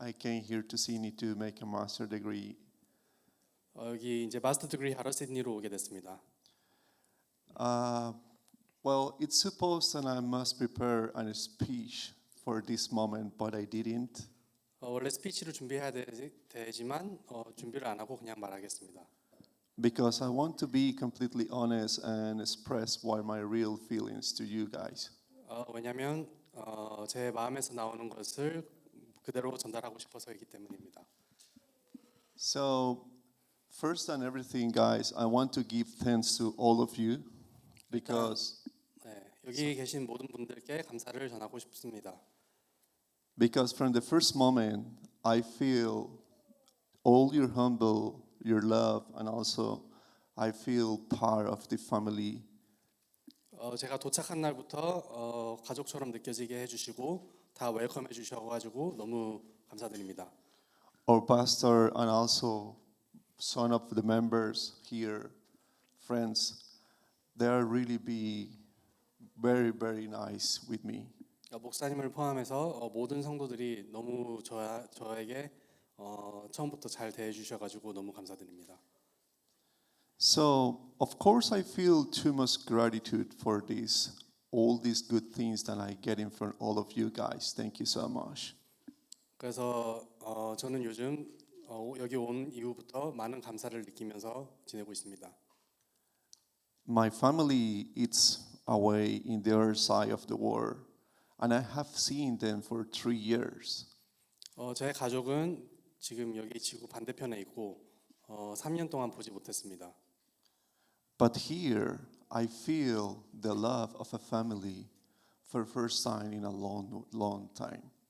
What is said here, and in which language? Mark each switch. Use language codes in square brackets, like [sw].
[en] I came here to Sydney to make a master degree. [ko] 여기 이제 마스터 디그리 하러 시드니로 오게 됐습니다. [en] Well, it's supposed that I must prepare a speech for this moment, but I didn't. [ko] 원래 스피치를 준비해야 되지만 준비를 안 하고 그냥 말하겠습니다. [en] Because I want to be completely honest and express what my real feelings to you guys. [ko] 왜냐하면 제 마음에서 나오는 것을 그대로 전달하고 싶어서이기 때문입니다. [en] So, first and everything, guys, I want to give thanks to all of you because [ko] 여기 계신 모든 분들께 감사를 전하고 싶습니다. [en] because from the first moment I feel all your humble, your love, and also I feel part of the family. [ko] 제가 도착한 날부터 가족처럼 느껴지게 해주시고 다 웰컴해 주셔가지고 너무 감사드립니다. [en] Our pastor and also some of the members here, friends, they are really be very, very nice with me. [ko] 목사님을 포함해서 모든 성도들이 너무 저에게 처음부터 잘 대해 주셔가지고 너무 감사드립니다. [en] So, of course, I feel too much gratitude for this, all these good things that I get in from all of you guys. Thank you so much. [ko] 그래서 저는 요즘 여기 온 이후부터 많은 감사를 느끼면서 지내고 있습니다. [en] My family is away in the other side of the world, and I have seen them for 3 years. [ko] 제 가족은 지금 여기 지구 반대편에 있고 3년 동안 보지 못했습니다. [en] But here, I feel the love of a family for the first time in a long, long time.